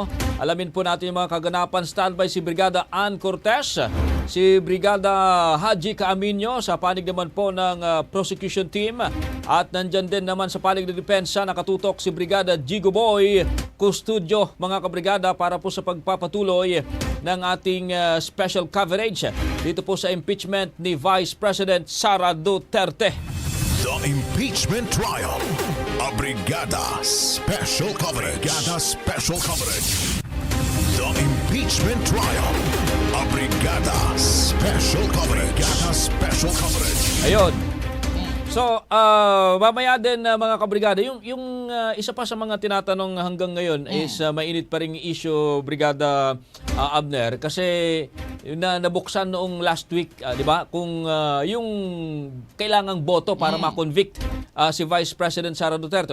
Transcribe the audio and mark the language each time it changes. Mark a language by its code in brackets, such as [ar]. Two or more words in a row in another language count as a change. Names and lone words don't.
[tl] Alamin po natin yung mga kaganapan. Standby si Brigada Ann Cortez, si Brigada Haji Caaminio sa panig naman po ng prosecution team. At nandyan din naman sa panig ng depensa nakatutok si Brigada Gigo Boy Custodio, mga kabrigada, para po sa pagpapatuloy ng ating [en] special coverage [tl] dito po sa impeachment ni Vice President Sara Duterte. [en] The Impeachment Trial. A Brigada Special Coverage. Brigada Special Coverage. The Impeachment Trial. A Brigada Special Coverage. Brigada Special Coverage. [tl] Ayun. So, mamaya din mga kabrigada, yung isa pa sa mga tinatanong hanggang ngayon is mainit pa rin issue, Brigada Abner, kasi nabuksan noong [en] last week, [tl] di ba? Kung yung kailangang boto para ma-convict si Vice President Sara Duterte.